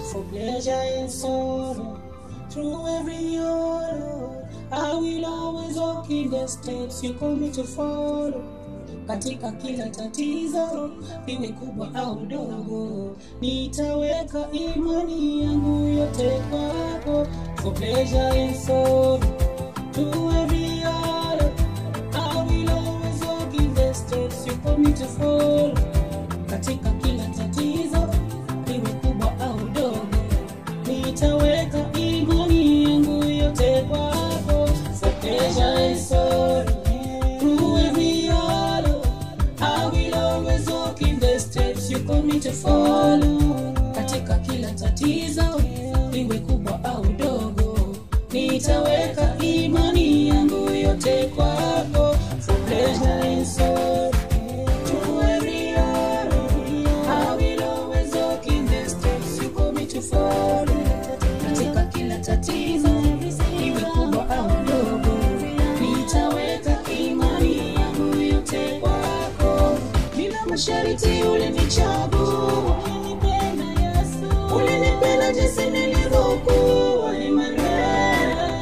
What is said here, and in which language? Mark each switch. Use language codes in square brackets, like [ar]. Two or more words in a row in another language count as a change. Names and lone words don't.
[en] Pleasure and sorrow, through every sorrow, I will always walk in the steps you call me to follow. [sw] Katika kila tatizo, liwe kubwa au dogo, nitaweka imani yangu yote kwako. [en] For pleasure and sorrow, To every other, I will always walk in the steps you call me to follow. [sw] Katika kila tatizo, liwe kubwa au dogo, nitaweka imani yangu yote kwako. [en] So pleasure and sorrow, through every other, I will always walk in the steps you call me to follow. [sw] Katika kila tatizo, liwe kubwa au dogo, Nitaweka imani yangu yote kwako. [en] For pleasure and sorrow, to every hour, I will always walk in the steps you call me to follow. [sw] Katika kila tatizo, iwe kubwa au dogo, nitaweka imani yangu yote kwako. Bila masharti ulinichagua. Ulinipenda jinsi nilivyokuwa, Emmanuel.